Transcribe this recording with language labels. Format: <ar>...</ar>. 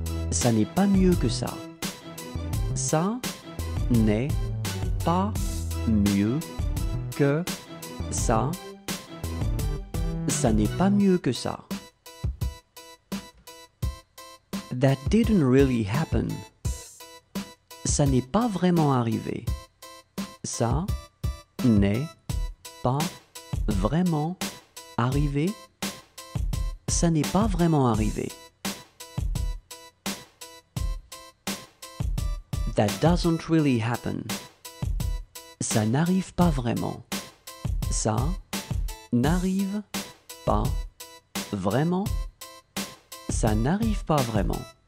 <fr>Ça n'est pas mieux que ça. Ça n'est pas mieux que ça. Ça n'est pas mieux que ça.</fr> <en>That didn't really happen.</en> <fr>Ça n'est pas vraiment arrivé. Ça n'est pas vraiment arrivé. Ça n'est pas vraiment arrivé.</fr> <en>That doesn't really happen.</en> <fr>Ça n'arrive pas vraiment. Ça n'arrive pas vraiment. Ça n'arrive pas vraiment.</fr>